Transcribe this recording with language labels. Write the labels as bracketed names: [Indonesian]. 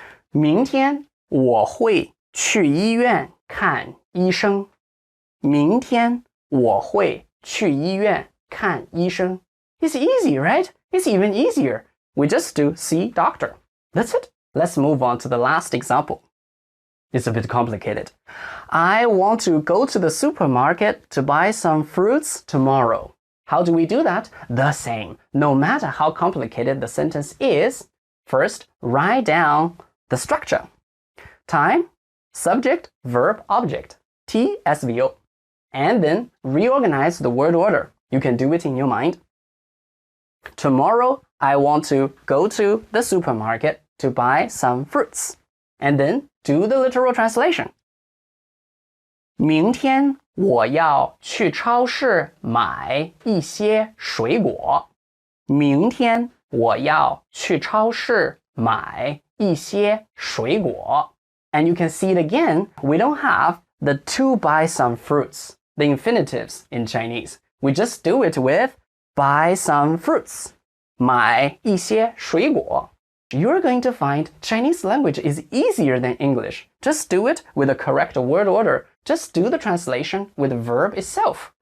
[Chinese] 明天我会去医院看医生。明天我会去医院看医生. [English] It's easy, right? It's even easier. We just do see doctor. That's it. Let's move on to the last example. It's a bit complicated. I want to go to the supermarket to buy some fruits tomorrow. How do we do that? The same. No matter how complicated the sentence is, first write down the structure. Time, subject, verb, object. TSVO. And then reorganize the word order. You can do it in your mind. Tomorrow, I want to go to the supermarket to buy some fruits. And then do the literal translation. [Chinese] 明天我要去超市买一些水果。明天我要去超市买一些水果. [English] And you can see it again. We don't have the to buy some fruits, the infinitives in Chinese. We just do it with buy some fruits. [Chinese] 买一些水果. [English] You're going to find Chinese language is easier than English. Just do it with the correct word order. Just do the translation with the verb itself.